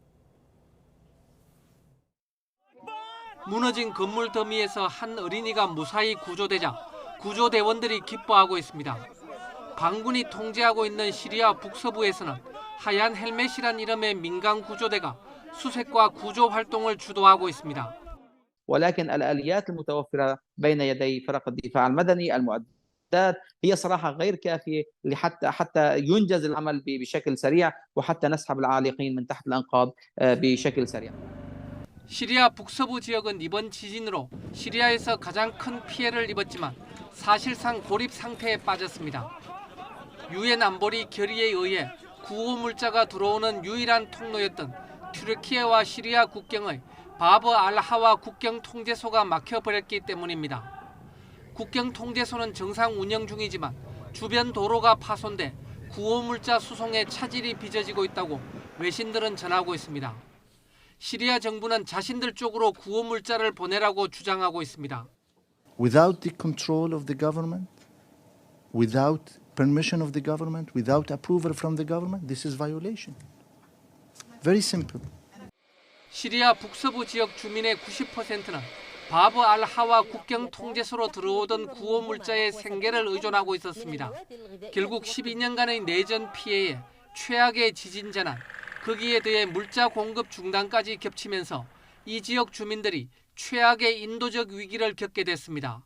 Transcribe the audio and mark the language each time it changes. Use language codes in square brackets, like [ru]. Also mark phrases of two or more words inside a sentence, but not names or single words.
[ko] 무너진 건물 더미에서 한 어린이가 무사히 구조되자 구조대원들이 기뻐하고 있습니다. 반군이 통제하고 있는 시리아 북서부에서는 하얀 헬멧이란 이름의 민간 구조대가 수색과 구조 활동을 주도하고 있습니다. [ar] ولكن الآليات المتوفرة بين يدي فرق الدفاع المدني المعدات هي صراحة غير كافية حتى ينجز العمل بشكل سريع وحتى نسحب العالقين من تحت الأنقاض بشكل سريع. [ko] 시리아 북서부 지역은 이번 지진으로 시리아에서 가장 큰 피해를 입었지만 사실상 고립 상태에 빠졌습니다. 유엔 안보리 결의에 의해 구호물자가 들어오는 유일한 통로였던 튀르키예와 시리아 국경의 바브 알하와 국경 통제소가 막혀버렸기 때문입니다. 국경 통제소는 정상 운영 중이지만 주변 도로가 파손돼 구호물자 수송에 차질이 빚어지고 있다고 외신들은 전하고 있습니다. 시리아 정부는 자신들 쪽으로 구호물자를 보내라고 주장하고 있습니다. [en] Without the control of the government, without permission of the government, without approval from the government, this is violation. Very simple. [ko] 시리아 북서부 지역 주민의 90%는 바브 알하와 국경 통제소로 들어오던 구호물자의 생계를 의존하고 있었습니다. 결국 12년간의 내전 피해에 최악의 지진 재난, 거기에 대해 물자 공급 중단까지 겹치면서 이 지역 주민들이 최악의 인도적 위기를 겪게 됐습니다.